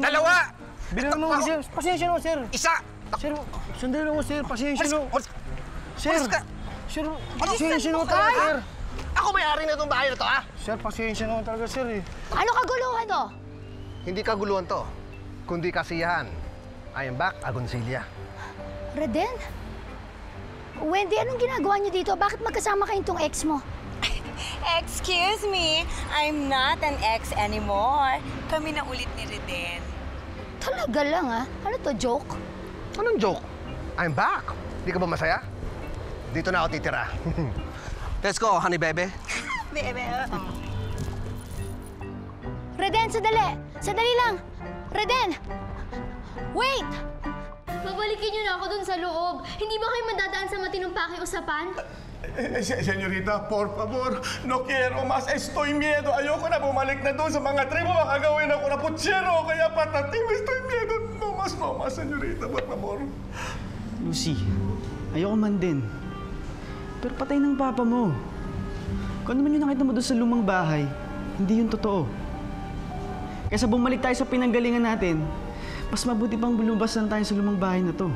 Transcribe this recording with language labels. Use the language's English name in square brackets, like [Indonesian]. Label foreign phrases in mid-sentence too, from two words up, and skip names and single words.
[Filipino] Bilhin na naman, sir. Pasensya na, sir. 1. Sir, sandali lang, sir. Pasensya na. Sir, sir, pasensya na ka, talaga, sir. Ako may-ari na itong bahay na to, ha? Sir, pasensya na talaga, sir, eh. Ano kaguluhan to? Hindi kaguluhan to, kundi kasiyahan. [English] I am back, Agoncilla. [Filipino] Reden? Wendy, anong ginagawa niyo dito? Bakit magkasama kayong tong ex mo? [English] Excuse me, I'm not an ex anymore. [Filipino] Kami na ulit ni Reden. Talaga lang, ha? Ano to, joke? Anong joke? [English] I'm back. [Filipino] Di ka ba masaya? Dito na ako titira. [English] Let's go, honey bebe. Bebe. [Filipino] Reden, sandali! Sandali lang! [English] Reden! Wait! [Filipino] Babalikin niyo na ako dun sa loob. Hindi ba kayo madadaan sa matinong pakiusapan? [Spanish] Señorita, por favor, no quiero más. Estoy miedo. [Filipino] Ayoko na bumalik na doon sa mga tribo. Baka gawin ako na putsero. Kaya patatim, [Spanish] estoy miedo. No más, señorita, por favor. [Filipino] Lucy, ayoko man din. Pero patay ng papa mo. Kung ano man yung nakita mo doon sa lumang bahay, hindi yun totoo. Kaysa bumalik tayo sa pinanggalingan natin, mas mabuti pang lumabas lang tayo sa lumang bahay na to.